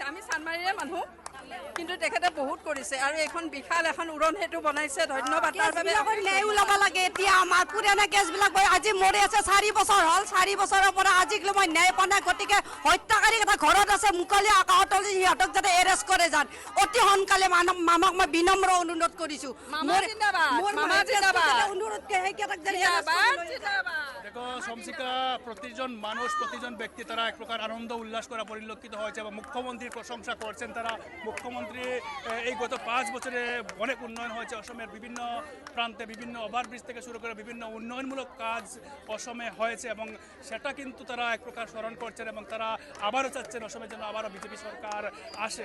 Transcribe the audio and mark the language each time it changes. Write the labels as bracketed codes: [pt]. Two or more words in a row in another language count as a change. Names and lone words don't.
[as] আমি চানমাৰীৰে মানুহ, কিন্তু তেখেতে বহুত কৰিছে আৰু এখন বিশাল এখন উৰণ সেতু বনাইছে। ধন্যবাদ তাৰ বাবে। ন্যায় ওলাব লাগে এতিয়া। আমাৰ পুৰণা কেছবিলাক আজি মৰি আছে, 4 বছৰ হ'ল, 4 বছৰৰ পৰা আজিলৈ মই ন্যায় পোৱা নাই। গতিকে হত্যাকাৰী এটা ঘৰত আছে, মুকলি আকাশত সিহঁতক যাতে এৰেষ্ট কৰে যান অতি সোনকালে। মামাক মই বিনম্ৰ অনুৰোধ কৰিছোঁ, [bn] দেখো শমসিকা প্রতিজন মানুষ প্রতিজন ব্যক্তি তারা এক প্রকার আনন্দ উল্লাস করা পরিলক্ষিত হয়েছে এবং মুখ্যমন্ত্রীর প্রশংসা করছেন তারা। মুখ্যমন্ত্রী এই গত 5 বছরে অনেক উন্নয়ন হয়েছে অসমের বিভিন্ন প্রান্তে, বিভিন্ন ওভারব্রিজ থেকে শুরু করে বিভিন্ন উন্নয়নমূলক কাজ অসমে হয়েছে এবং সেটা কিন্তু তারা এক প্রকার স্মরণ করছেন এবং তারা আবারও চাচ্ছেন অসমের জন্য আবারও বিজেপি সরকার আসে।